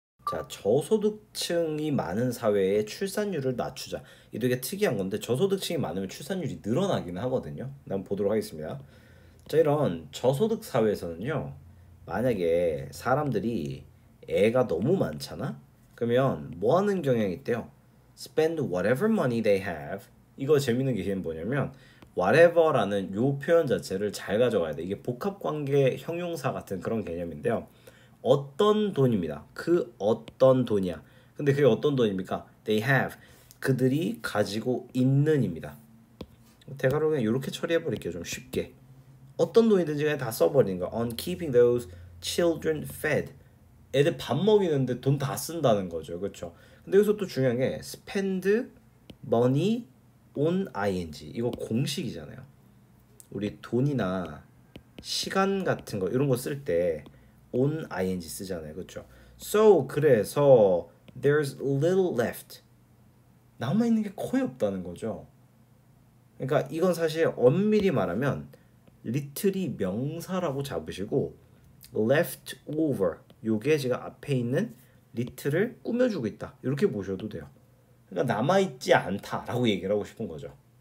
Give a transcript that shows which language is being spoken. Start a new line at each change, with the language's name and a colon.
Korean: 자, 저소득층이 많은 사회의 출산율을 낮추자. 이 되게 특이한 건데 저소득층이 많으면 출산율이 늘어나기는 하거든요. 한번 보도록 하겠습니다. 자, 이런 저소득 사회에서는요, 만약에 사람들이 애가 너무 많잖아? 그러면 뭐 하는 경향이 있대요?
English: Spend whatever money they have.
Korean: 이거 재밌는 게 뭐냐면 whatever라는 요 표현 자체를 잘 가져가야 돼. 이게 복합관계 형용사 같은 그런 개념인데요. 어떤 돈입니다. 그 어떤 돈이야. 근데 그게 어떤 돈입니까?
English: They have.
Korean: 그들이 가지고 있는입니다. 대괄호 그냥 이렇게 처리해 버릴게요. 좀 쉽게. 어떤 돈이든지 그냥 다 써버리는 거야.
English: On keeping those children fed.
Korean: 애들 밥 먹이는데 돈 다 쓴다는 거죠. 그렇죠? 근데 여기서 또 중요한 게
English: spend money on ing.
Korean: 이거 공식이잖아요. 우리 돈이나 시간 같은 거 이런 거 쓸 때 on ing 쓰잖아요. 그렇죠?
English: So
Korean: 그래서
English: there's little left.
Korean: 남아 있는 게 거의 없다는 거죠. 그러니까 이건 사실 엄밀히 말하면 little이 명사라고 잡으시고 left over 요게 지금 앞에 있는 little을 꾸며주고 있다 이렇게 보셔도 돼요. 그러니까 남아있지 않다라고 얘기를 하고 싶은 거죠.